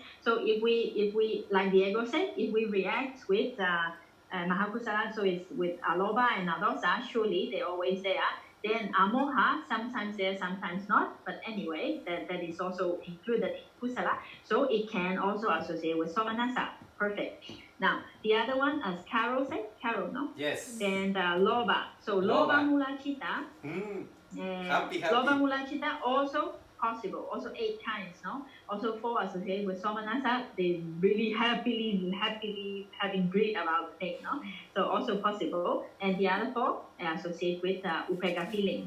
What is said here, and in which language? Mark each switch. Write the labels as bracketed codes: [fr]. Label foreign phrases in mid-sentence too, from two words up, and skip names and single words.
[en] So if we like Diego said, if we react with mahakusala, so it's with aloba and adosa, surely they're always there. Then amoha, sometimes there, sometimes not. But anyway, that is also included in kusala. So it can also associate with somanasa. Perfect. Now, the other one, as Carol said, no? Yes. [pi] And loba. So loba mula chitta. [en] Happy. [pi] Loba mula chitta [en] also possible. Also 8 kinds, no? Also 4 associated with somanasa. They really happily having greed about the thing, no? So also possible. And the other 4 associate with upeka feeling.